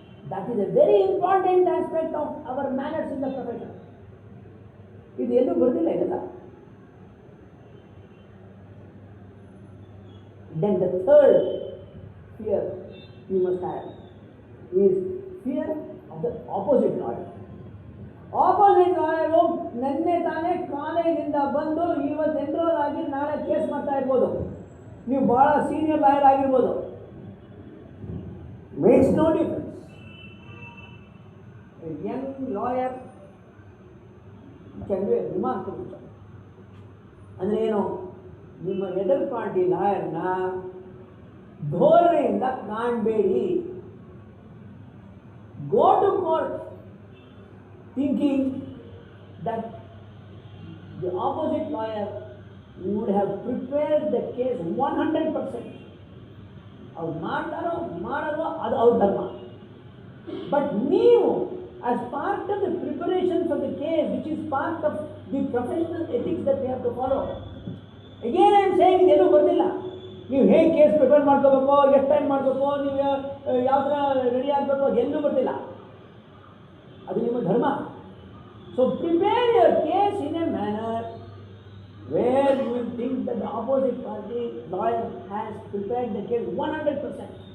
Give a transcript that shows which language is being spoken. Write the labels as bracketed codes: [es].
[en] That is a very important aspect of our manners in the profession. [kn] ಇದು ಎಲ್ಲೂ ಬರೋದಿಲ್ಲ ಇದೆಲ್ಲ. [en] Then the third fear you must have is fear of the opposite lawyer. [kn] Opposite lawyer ನೆನ್ನೆ ತಾನೇ ಕಾಲೇಜಿಂದ ಬಂದು ಇವತ್ತು ಎನ್ರೋಲ್ ಆಗಿ ನಾಳೆ ಕೇಸ್ ಮಾಡ್ತಾ ಇರ್ಬೋದು. ನೀವು ಭಾಳ ಸೀನಿಯರ್ ಲಾಯರ್ ಆಗಿರ್ಬೋದು. [en] makes no difference. A young lawyer can do a remarkable job. [kn] ಅಂದರೆ ಏನು, ನಿಮ್ಮ ಎದರ್ party ಲಾಯರ್ನ ಧೋರಣೆಯಿಂದ ಕಾಣಬೇಡಿ. [en] Go to court thinking that the opposite lawyer would have prepared the case 100%. [kn] ಅವ್ರು ಮಾಡ್ತಾರೋ ಮಾಡಲ್ವೋ ಅದು ಅವ್ರ ಧರ್ಮ. [en] But ನೀವು as part of the preparation for the case, which is part of the professional ethics that we have to follow. Again I am saying, [kn] ಇದೇನು ಬರ್ತಿಲ್ಲ. ನೀವು ಹೇಗೆ ಕೇಸ್ ಪ್ರಿಪೇರ್ ಮಾಡ್ಕೋಬೇಕು, ಎಷ್ಟು ಟೈಮ್ ಮಾಡಬೇಕು, ನೀವು ಯಾವ ಥರ ರೆಡಿ ಆಗಬೇಕು, ಅದೆಲ್ಲೂ ಬರ್ತಿಲ್ಲ. ಅದು ನಿಮ್ಮ ಧರ್ಮ. [en] So prepare your case in a manner where you will think that the opposite party lawyer has prepared the case 100%.